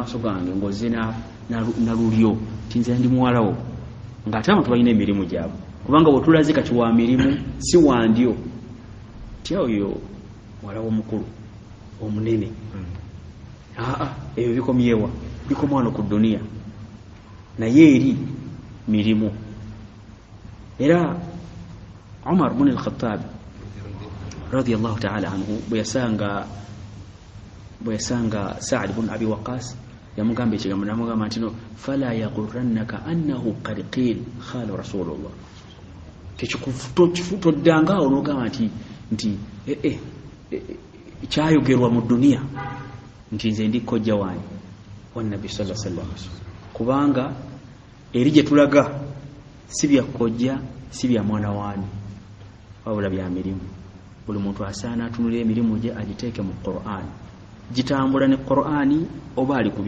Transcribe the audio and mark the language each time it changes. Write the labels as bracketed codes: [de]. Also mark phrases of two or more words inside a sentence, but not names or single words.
[lg] maaso gange ng'ozze na lulyo tinze ndi muwalawo ng'ate abantu balina emirimu gyabwe kubanga bwetulaze kati wa mirimu si wandyo oyo muwalawo mukulu omunene ebyo bikomyewa bikoma wano ku dunia naye eri mirimu era Umar ibn al-Khattab [ar] رضي الله تعالى عنه [lg] bwe yasanga Sa'd ibn Abi Waqqas yamugamba ekigambo namugamba nti no [ar] فلا يغرنك أنه قد قيل خال رسول الله [lg] tekikufuto ddanga olugamba nti kyayogerwa mu dunia nti nze ndi kojja wange wa Nabbi [ar] صلى الله عليه وسلم [lg] kubanga eri gye tulaga si bya kojja si bya mwana wani wabula bya mirimu buli muntu asaana atunulira emirimu gye agiteeke mu Qur'an gitambula ne Qur'ani oba ali ku